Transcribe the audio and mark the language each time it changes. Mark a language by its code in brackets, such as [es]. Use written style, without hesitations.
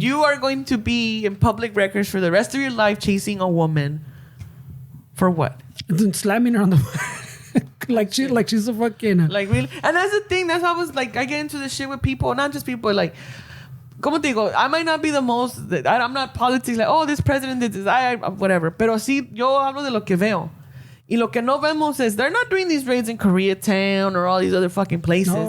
[en] You are going to be in public records for the rest of your life chasing a woman for what? And then slamming her on the like she's a fucking Like, really? And that's the thing. That's how I was like, I get into this shit with people, not just people, like, como te digo, I might not be the most, I'm not politics, like, oh, this president did this, whatever. [es] Pero sí, yo hablo de lo que veo. [en] Y lo que no vemos is they're not doing these raids in Koreatown or all these other fucking places.